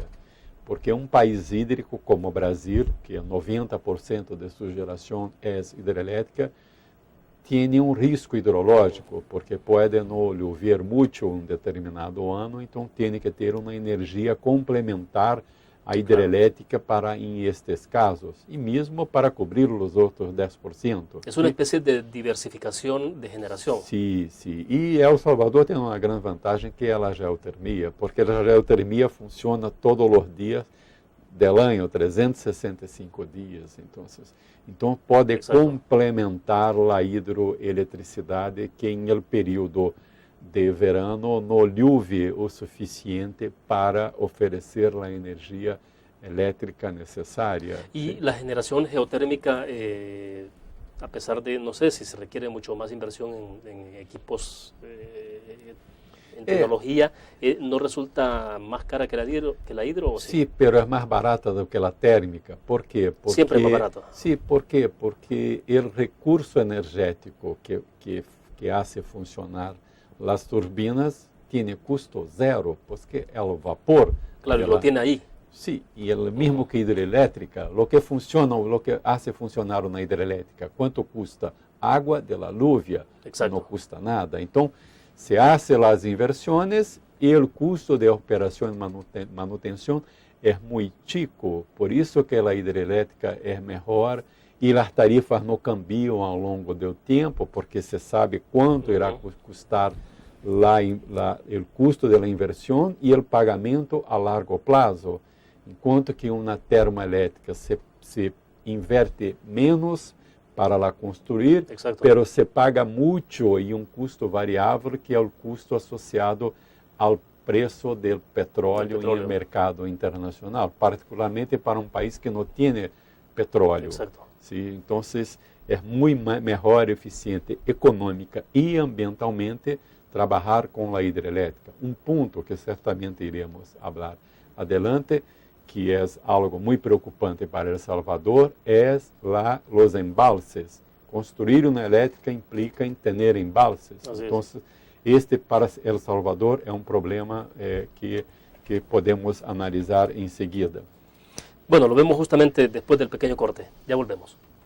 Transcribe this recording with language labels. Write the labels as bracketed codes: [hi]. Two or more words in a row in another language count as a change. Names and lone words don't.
[pt] Porque um país hídrico como o Brasil, que 90% de sua geração é hidrelétrica, tem um risco hidrológico, porque pode não chover muito em um determinado ano, então tem que ter uma energia complementar à hidrelétrica para em estes casos, e mesmo para cobrir os outros 10%. [es] Es una especie de diversificación de generación. [pt] Sim, sim. E El Salvador tem uma grande vantagem, que é a geotermia, porque a geotermia funciona todos os dias del ano, 365 dias. Então pode [es] Exacto. [pt] complementar a hidroeletricidade, que em [es] el período de verano [pt] não chove o suficiente para oferecer a energia elétrica necessária. [es] Y la generación geotérmica, a pesar de, no sé si se requiere mucho más inversión en equipos, en tecnología, ¿no resulta más cara que la hidro? ¿O sí? Sí, pero es más barata [pt] do que a térmica. ¿Por quê? Porque, [es] Siempre es más barata. Sí, [pt] ¿por quê? [es] Porque el recurso energético que hace funcionar las turbinas tiene [pt] custo zero, [es] porque el vapor... Claro, y lo tiene ahí. Sí, y el mismo que hidrelétrica, lo que hace funcionar una hidrelétrica, ¿cuánto custa? Agua de la lluvia, Exacto. no custa nada. Então, se hace las inversiones y el costo de operación y manutención es muy chico, por eso que la hidrelétrica es mejor y las tarifas no cambian [pt] ao longo [es] del tiempo, porque se sabe cuánto irá custar el custo de la inversión y el pagamento a largo plazo, [pt] enquanto que uma termoelétrica se inverte menos para la construir, [es] Exacto. pero se paga [pt] muito e um custo variável, que é o custo associado ao preço do petróleo no mercado internacional, particularmente para um país que não tem petróleo. [es] Exacto. Sí, [pt] então, é muito melhor, eficiente econômica e ambientalmente trabalhar com a hidrelétrica. Um ponto que certamente iremos falar adelante, que é algo muito preocupante para El Salvador, é os embalses. Construir uma elétrica implica em ter embalses. Então, este para El Salvador é um problema que podemos analisar em seguida. [es] Bueno, lo vemos justamente después del pequeño corte. Ya volvemos.